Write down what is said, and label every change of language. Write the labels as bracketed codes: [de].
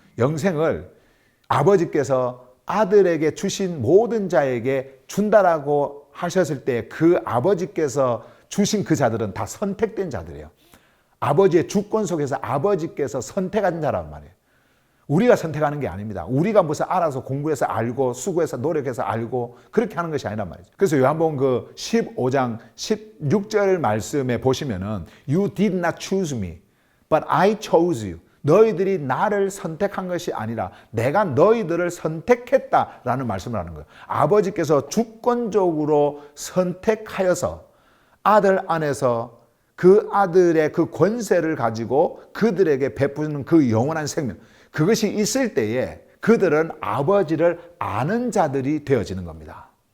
[ko] 영생을 아버지께서 아들에게 주신 모든 자에게 준다라고 하셨을 때, 그 아버지께서 주신 그 자들은 다 선택된 자들이에요. 아버지의 주권 속에서 아버지께서 선택한 자란 말이에요. 우리가 선택하는 게 아닙니다. 우리가 무슨 알아서 공부해서 알고 수고해서 노력해서 알고 그렇게 하는 것이 아니란 말이죠. 그래서 요한복음 그 15장 16절 말씀에 보시면은 [en] You did not choose me, but I chose you. [ko] 너희들이 나를 선택한 것이 아니라 내가 너희들을 선택했다라는 말씀을 하는 거예요. 아버지께서 주권적으로 선택하여서 아들 안에서 그 아들의 그 권세를 가지고 그들에게 베푸는 그 영원한 생명, 그것이 있을 때에 그들은 아버지를 아는 자들이 되어지는 겁니다.